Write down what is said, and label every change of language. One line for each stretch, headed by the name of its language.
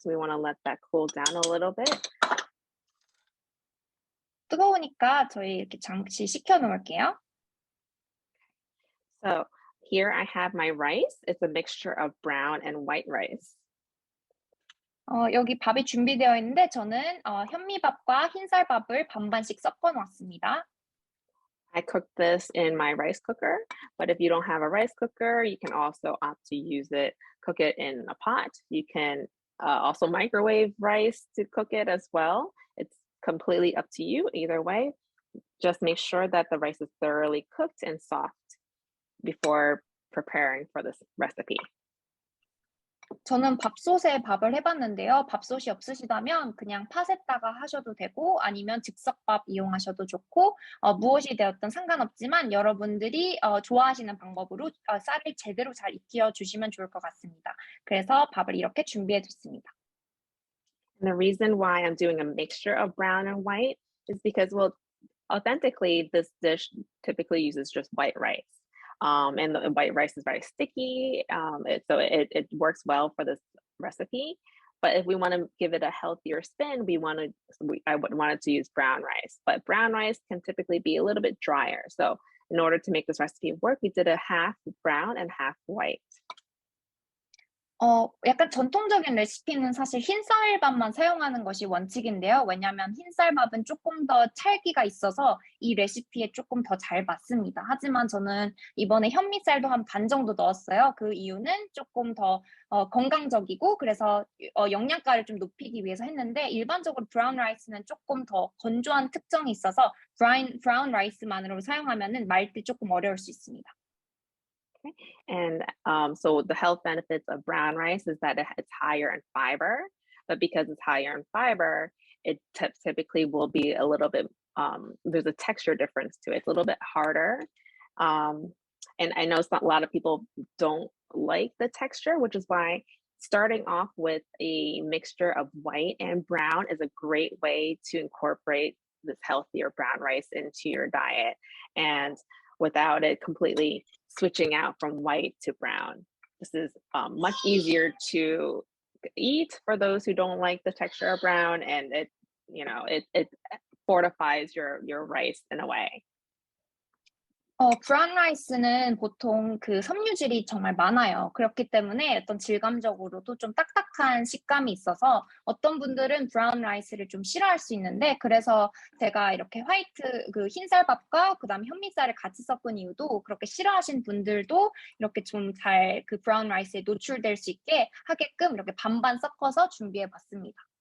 English: We want to let that cool down a little bit.
Korean: 뜨거우니까 저희 이렇게 잠시 식혀 놓을게요.
English: So here I have my rice. It's a mixture of brown and white rice.
Korean: 여기 밥이 준비되어 있는데 저는 현미밥과 흰쌀밥을 반반씩 섞어 놨습니다.
English: I cooked this in my rice cooker, but if you don't have a rice cooker, you can also opt to cook it in a pot. You can also microwave rice to cook it as well. It's completely up to you either way. Just make sure that the rice is thoroughly cooked and soft before preparing for this recipe.
Korean: 저는 밥솥에 밥을 해봤는데요. 밥솥이 없으시다면 그냥 팥에다가 하셔도 되고 아니면 즉석밥 이용하셔도 좋고 무엇이 되었든 상관없지만 여러분들이 좋아하시는 방법으로 쌀을 제대로 잘 익혀 주시면 좋을 것 같습니다. 그래서 밥을 이렇게 준비해 뒀습니다.
English: And the reason why I'm doing a mixture of brown and white is because, well, authentically, this dish typically uses just white rice. And the white rice is very sticky, so it works well for this recipe. But if we want to give it a healthier spin, I would want to use brown rice. But brown rice can typically be a little bit drier. So in order to make this recipe work, we did a half brown and half white.
Korean: 약간 전통적인 레시피는 사실 흰쌀밥만 사용하는 것이 원칙인데요. 왜냐하면 흰쌀밥은 조금 더 찰기가 있어서 이 레시피에 조금 더 잘 맞습니다. 하지만 저는 이번에 현미쌀도 한 반 정도 넣었어요. 그 이유는 조금 더 건강적이고 그래서 영양가를 좀 높이기 위해서 했는데 일반적으로 브라운 라이스는 조금 더 건조한 특성이 있어서 브라운 라이스만으로 사용하면은 말 때 조금 어려울 수 있습니다.
English: And so the health benefits of brown rice is that it's higher in fiber, but because it's higher in fiber, it typically will be a little bit, there's a texture difference to it. It's a little bit harder. And I know a lot of people don't like the texture, which is why starting off with a mixture of white and brown is a great way to incorporate this healthier brown rice into your diet. And without it completely switching out from white to brown. This is much easier to eat for those who don't like the texture of brown, and it fortifies your rice in a way.
Korean: 브라운 라이스는 보통 그 섬유질이 정말 많아요. 그렇기 때문에 어떤 질감적으로도 좀 딱딱한 식감이 있어서 어떤 분들은 브라운 라이스를 좀 싫어할 수 있는데 그래서 제가 이렇게 그 흰쌀밥과 그다음에 현미쌀을 같이 섞은 이유도 그렇게 싫어하신 분들도 이렇게 좀 잘 그 브라운 라이스에 노출될 수 있게 하게끔 이렇게 반반 섞어서 준비해 봤습니다.